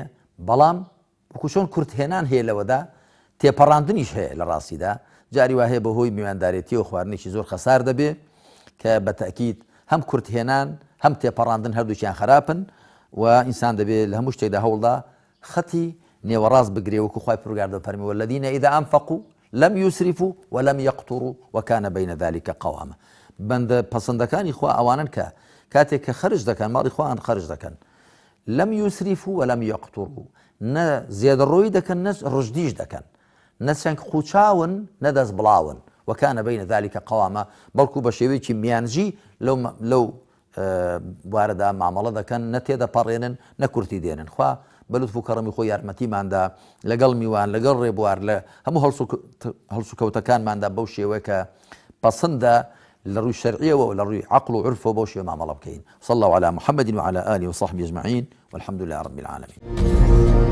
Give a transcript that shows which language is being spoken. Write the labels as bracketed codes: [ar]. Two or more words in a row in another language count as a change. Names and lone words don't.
[ckb] بەڵام وەکو چۆن کورتهێنان هەیە لەوەدا تێپەڕاندنیش هەیە لە ڕاستیدا، جاری وا هەیە بەهۆی میواندارێتی و خواردنێکی زۆر خەسار دەبێ کە بە تەکید هەم کورتهێنان هەم تێپەڕاندن هەردووچیان خراپن و ئینسان دەبێت لە هەموو شتێکدا هەوڵدا خەتی نێوەڕاست بگرێ وەکو خوای پروردگار دەفەرمی [ar] والذین ئیذا ئەنفقوا لم يسرفوا ولم يقتروا وكان بين ذلك قواما. [ckb] بەندە پەسەندەکانی خوا ئەوانن کە کاتێک کە خەرج دەکەن ماڵی خۆیان خەرج دەکەن [ar] لم يسرفوا ولم يقتروا، [ckb] نە زیادەڕۆیی دەکەن نە ڕژدیش دەکەن، نە چەند خوچاون نە دەست بڵاون، [ar] وكان بين ذلك قواما، [ckb] بەڵکو بە شێوەیەکی میانجی لەو بوارەدا مامەڵە دەکەن، نە تێدەپەڕێنن نە کورتی دێنن. خوا بەلوتف و کەڕەمی خۆی یارمەتیماندا لەگەڵ میوان لەگەڵ ڕێبوار لە هەموو هەڵسوکەوتەکانماندا بەو شێوەیە کە پەسەندە لە ڕووی شەرعیەوە و لە ڕووی عەقڵ و عورفەوە بەو شێوە مامەڵە بکەین. [ar] صلى الله على محمد وعلى آله وصحبه أجمعين والحمد لله رب العالمين.